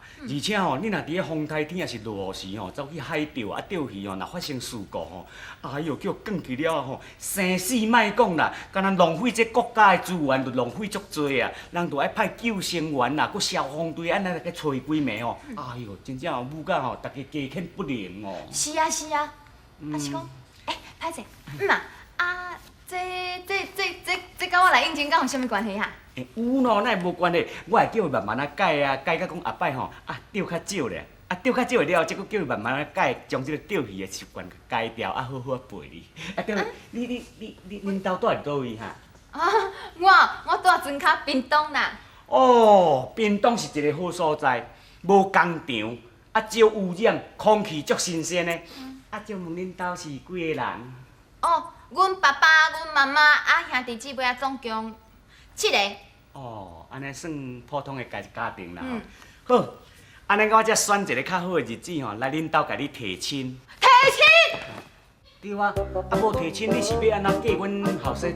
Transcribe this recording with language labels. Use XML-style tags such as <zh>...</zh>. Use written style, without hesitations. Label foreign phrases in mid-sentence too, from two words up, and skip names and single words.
<nan>而且吼，你若伫咧风台天也是落雨时吼，走去海钓钓鱼吼，若发生事故吼，哎哟，叫降去了吼，生死莫讲啦，敢若浪费这国家的资源，就浪费足多啊。人就爱派救生员啦，佮消防队安尼来去找几暝吼，哎哟，真正舞到吼，大家家欠不宁哦。是啊，是讲，歹势，这甲我来应征，敢有啥物关系哈？有喏，那无关系，我会叫伊慢慢啊改啊，改到讲后摆吼，钓较少咧，钓较少了，再佫叫伊慢慢啊改，将这个钓鱼的习惯改掉，好好陪你。对了，恁兜住伫倒位哈？我住庄卡屏东啦。哦，屏东是一个好所在，无工厂，少污染，空气足新鲜的。就问恁兜是几个人？阮爸爸、阮妈妈兄弟姊妹总共7个。安尼算普通的家庭啦。好，安尼我才选一个较好的日子吼，来恁兜甲你提亲。提亲？对啊，无提亲，你是要安怎嫁阮后生做某？</nan>